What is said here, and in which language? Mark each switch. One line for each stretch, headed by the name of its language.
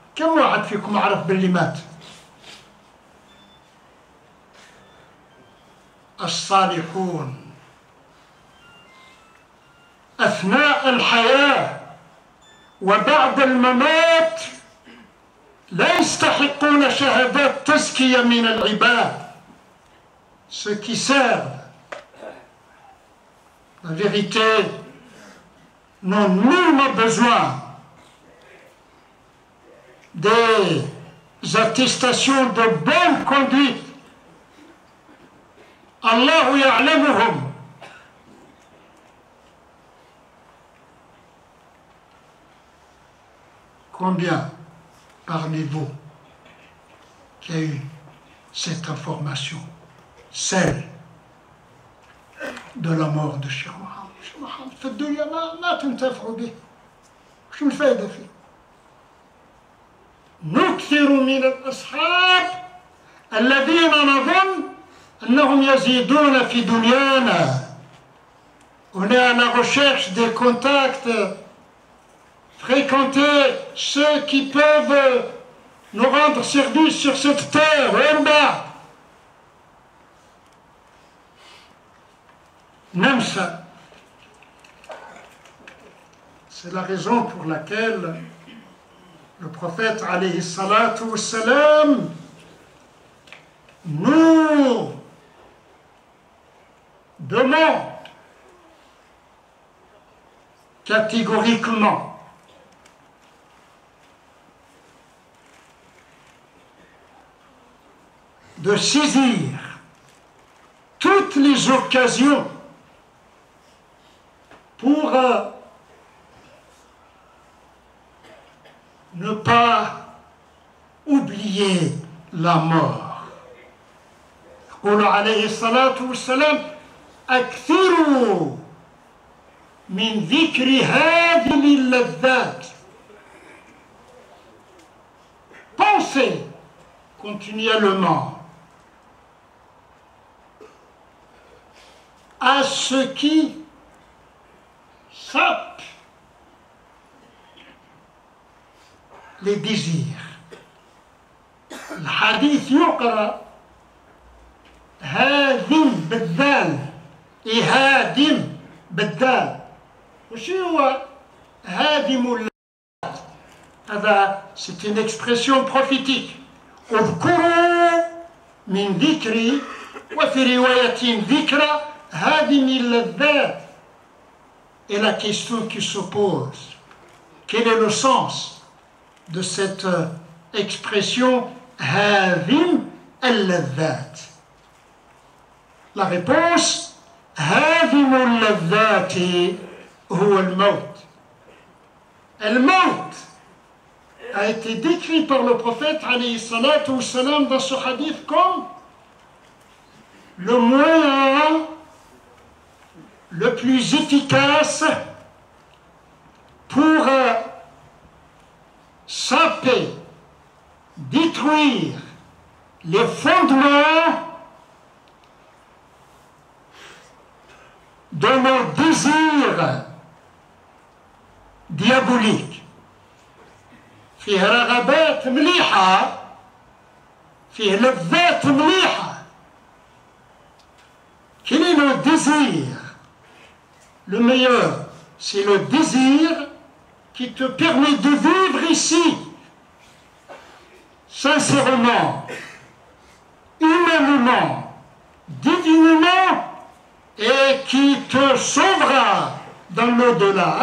Arabic: كم واحد فيكم عرف باللي مات؟ الصالحون أثناء الحياة وبعد الممات لا يستحقون شهادات تزكية من العباد.
French: Ceux qui servent la vérité n'ont nullement besoin des attestations de bonne conduite.
Arabic: Allah ya'lamuhum.
French: Combien parmi vous qui a eu cette information, celle de la mort de Cheikh Mohammed.
Arabic: Cheikh Mohammed في الدنيا ما تنتفعوا به. شو الفائدة فيه؟ نكثر من الأصحاب الذين نظن أنهم يزيدون في دنيانا.
French: On est à la recherche des contacts, fréquenter ceux qui peuvent nous rendre service sur cette terre. Namsa. C'est la raison pour laquelle le prophète
Arabic: alayhi salatu wassalam
French: nous demande catégoriquement de saisir toutes les occasions pour ne pas oublier la mort.
Arabic: يقول عليه الصلاة والسلام أكثروا من ذكر هذه اللذات.
French: Pensez continuellement à ce qui sape les désirs.
Arabic: الحديث يقرأ هادم بالذال هادم بالذال. وش هو هادم اللذات؟ هذا
French: c'est une expression prophétique.
Arabic: اذكروا من ذكري وفي رواية ذكرى هادم اللذات.
French: Et la question qui se pose, quel est le sens de cette expression هادم اللذات? La réponse
Arabic: هادم اللذات هو الموت.
French: الموت a été décrit par le prophète
Arabic: alayhi salatu wassalam
French: dans ce hadith comme le moyen le plus efficace pour saper, détruire les fondements de nos désirs diaboliques.
Arabic: فيه رغبات مليحة، فيه لذات مليحة.
French: Quel est le désir? Le meilleur, c'est le désir qui te permet de vivre ici, sincèrement, humainement, divinement, et qui te sauvera dans l'au-delà.